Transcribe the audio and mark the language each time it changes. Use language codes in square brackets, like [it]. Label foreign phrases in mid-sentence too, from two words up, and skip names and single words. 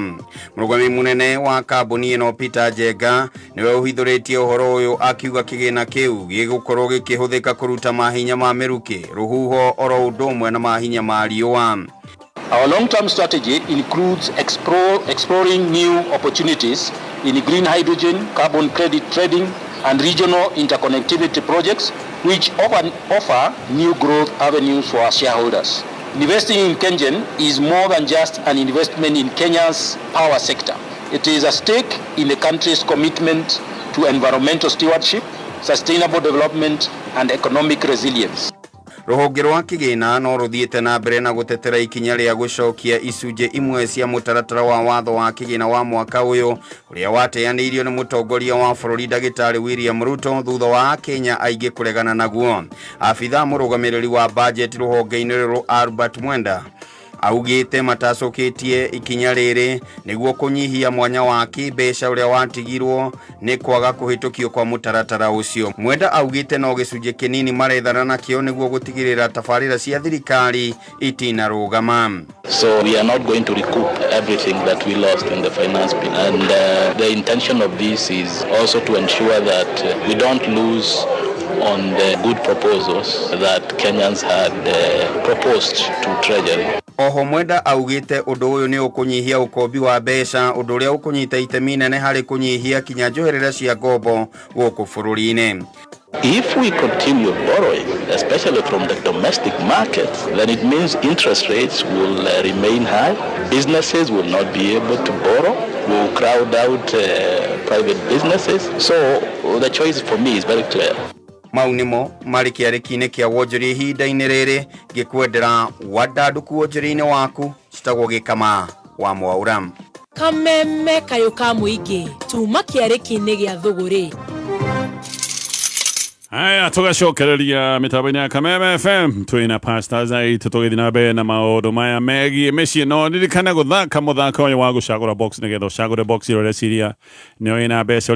[ki] Murugami munene wa kambuni ino Peter Njenga niwe uhithuritie uhoro uyu akiuga kigina kiu gigukorwo gikihuthika kuruta mahinya ma miruki ruhuho oro undu na mahinya ma riua. [en] Our long-term strategy includes exploring new opportunities in green hydrogen, carbon credit trading, and regional interconnectivity projects, which offer new growth avenues for our shareholders. Investing in KenGen is more than just an investment in Kenya's power sector. It is a stake in the country's commitment to environmental stewardship, sustainable development, and economic resilience. [ki] Ruhonge rwa kigina no ruthiete na mbere na gutetera ikinya ria gucokia icunje imwe cia mutaratara wa watho wa kigina wa mwaka uyu uria wateanirio ni mutongoria wa bururi Ndagitari William Ruto thutha wa Kenya aingĩ kuregana naguo. Afitha murugamiriri wa budget ruhonge-ini ruru Albert Mwenda augite matacoketie ikinya riri niguo kunyihia mwanya wa kimbeca uria watigirwo ni kwaga kuhitukio kwa mutaratara ucio. Mwenda augite no gicunje kinini marethana nakio niguo gutigirira tabarira cia thirikari itina rugama. [en] So we are not going to recoup everything that we lost in the finance bill, and the intention of this is also to ensure that we don't lose on the good proposals that Kenyans had proposed to Treasury. [ki] Oho Mwenda augite undu uyu ni ukunyihia ukombi wa mbeca undu uria ukunyita itemi nene hari kunyihia kinya njoherera cia ngombo guku bururi-ini. [en] If we continue borrowing, especially from the domestic market, then it means interest rates will remain high. Businesses will not be able to borrow. We'll crowd out private businesses. So the choice for me is very clear. [ki] Maunimo mari kiariki-ini kia wonjori ihinda-ini riri gikwendera wadanduku wonjori-ini waku citagwo gikama wa Mwaura. Kameme kayo ka muingi tuma kiariki-ini gia thuguri. Haya, tugacokereria mitambo-ini ya Kameme FM twina pasta zai tutogethi na mbere na maundu maya megie micii no ririkane guthaka muthako uyu wa gucagura box nigetha ucagure box iro reciria nio ina mbeca.